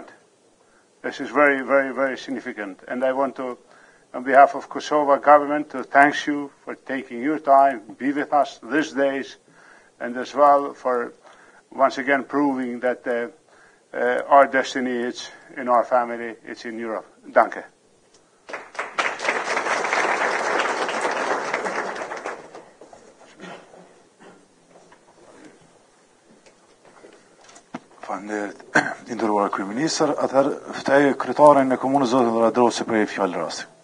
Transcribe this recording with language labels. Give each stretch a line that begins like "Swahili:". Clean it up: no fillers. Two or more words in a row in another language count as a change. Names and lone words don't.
English: This is very, very, very significant. And I want to, on behalf of Kosova government, to thank you for taking your time, be with us these days, and as well for once again proving that our destiny is in our family, it's in Europe.
German: Danke.
Albanian: Faleminderit, nderuar kryeministër, atëherë ftoj kryetarin e komunës zotin Radrosi për një fjalë rasti.